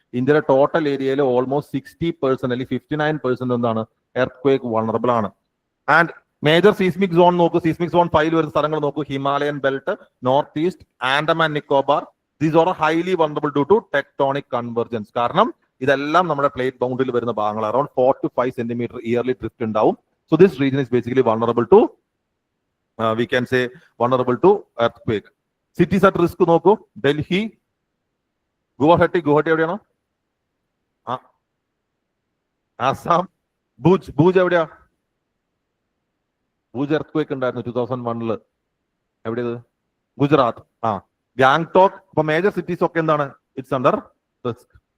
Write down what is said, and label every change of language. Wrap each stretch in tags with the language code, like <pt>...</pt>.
<ml>ഇന്ത്യയുടെ ടോട്ടൽ ഏരിയയിൽ ഓൾമോസ്റ്റ് 60% അല്ലെങ്കിൽ 59% എന്താണ് earthquake vulnerable ആണ്. ആൻഡ് മേജർ സീസ്മിക് സോൺ നോക്കൂ, സീസ്മിക് സോൺ 5 വരുന്ന സ്ഥലങ്ങൾ നോക്കൂ, Himalayan belt, north east, Andaman Nicobar,</ml> <en>These are highly vulnerable due to tectonic convergence.</en> <ml>കാരണം ഇതെല്ലാം നമ്മുടെ പ്ലേറ്റ് ബൗണ്ടറിയിൽ വരുന്ന ഭാഗങ്ങൾ, around 4 to 5 centimetre yearly drift ഉണ്ടാവും.</ml> <en>So this region is basically vulnerable to, we can say vulnerable to earthquake. Cities at risk</en> <ml>നോക്കൂ, ഡൽഹി, ഗുവാഹട്ടി എവിടെയാണോ, ആസാം, ഭൂജ് എവിടെയാ, Bhuj earthquake ഉണ്ടായിരുന്നു 2001. എവിടെയത്, ഗുജറാത്ത്. ഗാങ്ടോക്ക്. അപ്പൊ മേജർ സിറ്റീസ് ഒക്കെ എന്താണ്,</ml> <en>It's under risk.</en>